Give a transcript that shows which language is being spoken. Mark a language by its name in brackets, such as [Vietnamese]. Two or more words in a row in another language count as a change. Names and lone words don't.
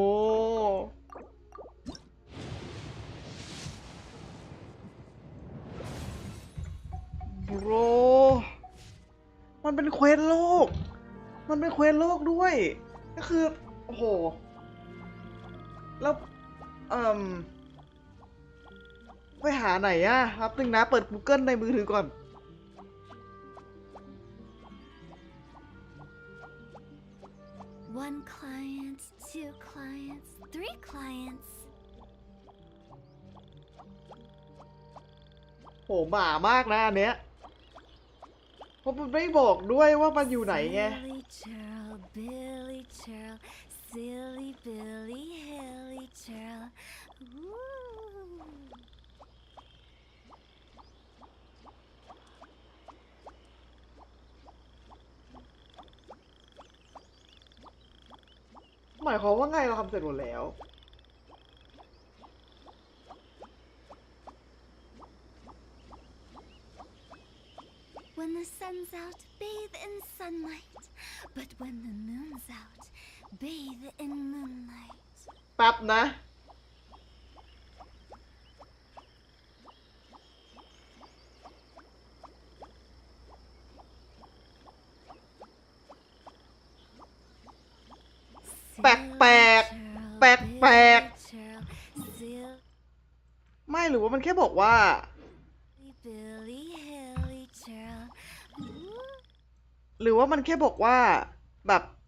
[Thai] มันเป็นเควสโลก มันเป็นเควสโลกด้วย ก็คือ โอ้โห แล้วไปหาไหนอะครับนึงนะ เปิด Google ในมือถือก่อน [English] 1 client, 2 clients, 3 clients. [Thai] โหหมามากนะอันเนี้ย เพราะมันไม่บอกด้วยว่ามันอยู่ไหนไง [English] Billy churl, silly Billy, hilly churl. Ooh. [Thai] หมายความว่าไงเราทำเสร็จหมดแล้ว [English] When the the sun's out, bathe in sunlight. But when the moon's out, bathe in moonlight. [Thai] แป๊บนะ แปลกแปลกแปลกแปลกไม่หรือว่ามันแค่บอกว่าหรือว่ามันแค่บอกว่าแบบ